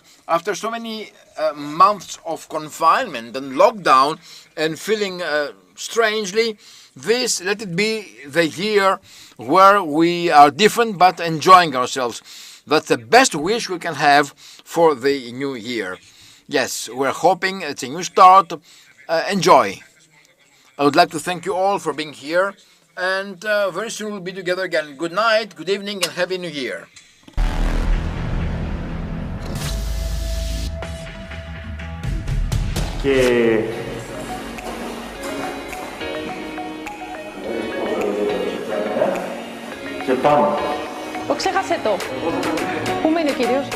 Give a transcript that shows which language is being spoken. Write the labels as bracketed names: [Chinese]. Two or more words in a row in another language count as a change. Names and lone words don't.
[English] After so many months of confinement and lockdown and feeling strangely, let it be the year where we are different but enjoying ourselves. That's the best wish we can have for the new year. Yes, we're hoping it's a new start. Enjoy. I would like to thank you all for being here, and very soon we'll be together again. Good night, good evening, and Happy New Year. [Greek] Και πάμε. Ξέχασε το. Πού μένει ο κύριος?